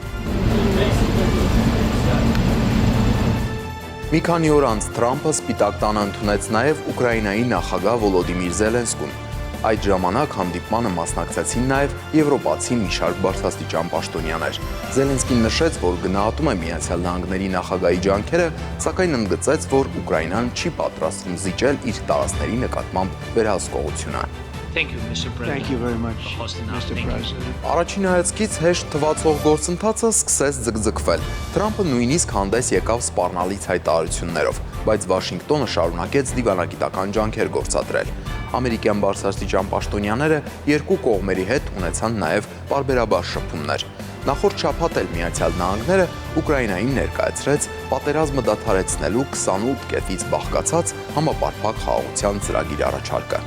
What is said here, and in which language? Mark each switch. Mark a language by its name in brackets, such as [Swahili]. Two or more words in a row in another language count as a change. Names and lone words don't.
[Armenian] Մի քանի օր անց Թրամփը Սպիտակ տանը ընդունեց նաև Ուկրաինայի նախագահ Վոլոդիմիր Զելենսկուն։ Այդ ժամանակ հանդիպմանը մասնակցեցին նաև եվրոպացի մի շարք բարձրաստիճան պաշտոնյաներ։ Զելենսկին նշեց, որ գնահատում է Միացյալ Նահանգների նախագահի ջանքերը, սակայն ընդգծեց, որ Ուկրաինան չի պատրաստվում զիջել իր տարածքների նկատմամբ վերահսկողությունը։ [English] Thank you, Mr. President. Thank you very much, for hosting us. Mr. President. [Armenian] Առաջին հայացքից հեշտ թվացող գործընթացը սկսեց ձգձգվել։ Թրամփը նույնիսկ հանդես եկավ սպառնալից հայտարարություններով, բայց Վաշինգտոնը շարունակեց դիվանագիտական ջանքեր գործադրել։ Ամերիկյան բարձրաստիճան պաշտոնյաները երկու կողմերի հետ ունեցան նաև պարբերաբար շփումներ։ նախորդ շաբաթ էլ Միացյալ Նահանգները Ուկրաինային ներկայացրեց պատերազմը դադարեցնելու 28 կետից բաղկացած համապարփակ խաղաղության ծրագիր առաջարկը։